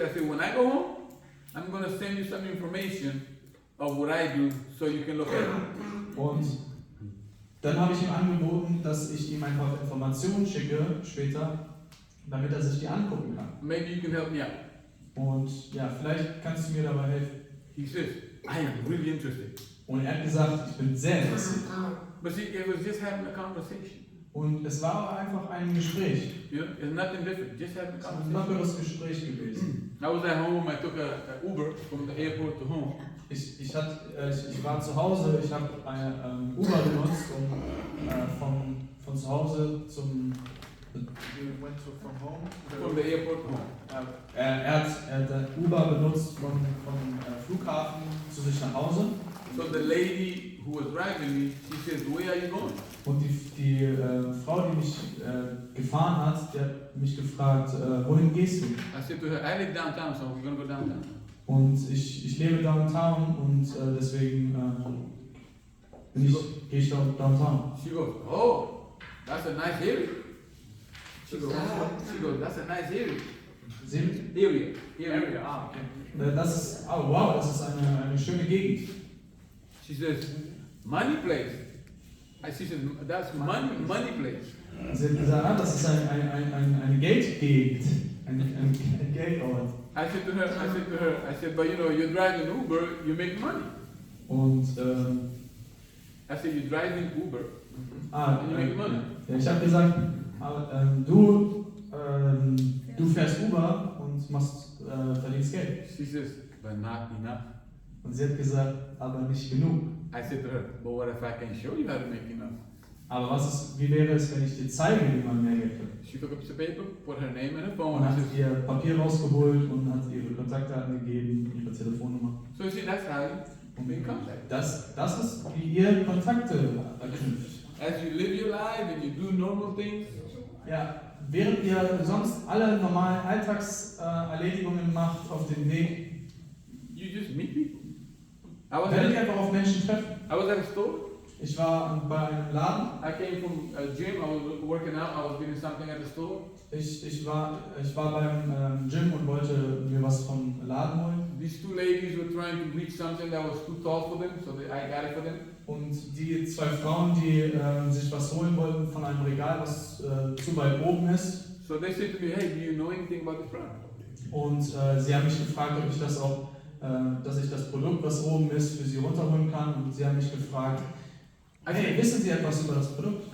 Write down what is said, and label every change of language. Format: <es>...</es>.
<en>I said, when I go home, I'm going to send you some information of what I do so you can look at it.</en> <de>Und dann habe ich ihm angeboten, dass ich ihm einfach Informationen schicke später, damit er sich die angucken kann.</de> <en>Maybe you can help me out.</en> <de>Und ja, vielleicht kannst du mir dabei helfen.</de> <en>He says, I am really interested.</en> <de>Und er hat gesagt, ich bin sehr interessiert.</de> <en>But see, it was just having a conversation.</en> <de>Und es war einfach ein Gespräch.</de> <en>It's nothing different, just having a</en> <de>Ein lockeres Gespräch gewesen.</de> <en>I was at home, I took a Uber from the airport to home.</en> <de>Ich war zu Hause, ich habe ein Uber benutzt, um von zu Hause</de> <en>You went from home? From the airport to home.</en> <de>Er hat Uber benutzt vom Flughafen zu sich nach Hause.</de> <en>So the lady who was driving me, she says, "Where are you going?"</en> <de>Und die Frau, die mich gefahren hat, die hat mich gefragt, wohin gehst du?</de> <en>I said to her, "I live downtown, so we're gonna go downtown."</en> <de>Und ich lebe downtown und deswegen gehe ich downtown.</de> <en>She goes, "Oh, that's a nice area." She goes, "That's a nice area." Area. Ah, okay.</en> <de>Das ist, oh wow, das ist eine schöne Gegend.</de> <en>She says, "Money place." She says, "That's money place."</en> <de>Sie hat gesagt, das ist eine Geldgegend, ein Geldort.</de> <en>I said to her, "But you know, you're driving Uber, you make money."</en> <de>Und</de> <en>I said, "You're driving Uber, ah, and you make money."</en> <de>ja, ich habe gesagt, du fährst Uber und verdienst Geld.</de> <en>She says, "But not enough."</en> <de>Und sie hat gesagt, aber nicht genug.</de> <en>I said to her, "But what if I can show you how to make enough?"</en> <de>Aber wie wäre es, wenn ich dir zeige, wie man mehr Geld verdient?</de> <en>She took a piece of paper, put her name and her phone,</en> <de>Und hat</de> <en>and</en> <de>ihr Papier rausgeholt und hat ihre Kontaktdaten gegeben, ihre Telefonnummer.</de> <en>so you see, that's how you make contact.</en> <de>Das ist, wie ihr Kontakte verknüpft.</de> <en>As you live your life and you do normal things,</en> <de>Ja, während ihr sonst alle normalen Alltagserledigungen macht auf dem Weg,</de> <en>you just meet people.</en> <de>werdet ihr einfach auf Menschen treffen.</de> <en>I was at a store.</en> <de>Ich war bei einem Laden.</de> <en>I came from a gym. I was working out. I was getting something at the store.</en> <de>Ich war beim Gym und wollte mir was vom Laden holen.</de> <en>These two ladies were trying to reach something that was too tall for them, so I got it for them.</en> <de>Und die zwei Frauen, die sich was holen wollten von einem Regal, was zu weit oben ist.</de> <en>So they said to me, "Hey, do you know anything about this product?"</en> <de>Und sie haben mich gefragt, ob ich das auch, dass ich das Produkt, was oben ist, für sie runterholen kann. Und sie haben mich gefragt, hey, wissen Sie etwas über das Produkt?</de>